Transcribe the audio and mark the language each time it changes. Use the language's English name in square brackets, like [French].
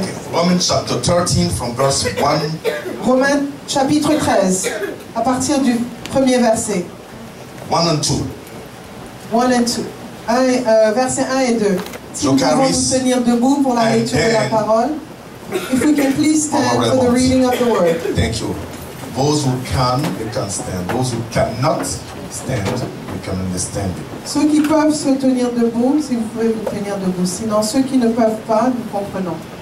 [English] Okay. Romans chapter 13 from verse 1. [French] Romains chapitre 13, à partir du premier verset. [English] 1 and 2. 1 and 2. [French] Versets 1 et 2. Si nous pouvons nous tenir debout pour la lecture de la parole. [English] If we can please stand for the reading of the word. Thank you. Those who can, they can stand. Those who cannot stand, we can understand it. [French] Ceux qui peuvent se tenir debout, si vous pouvez vous tenir debout. Sinon, ceux qui ne peuvent pas, nous comprenons.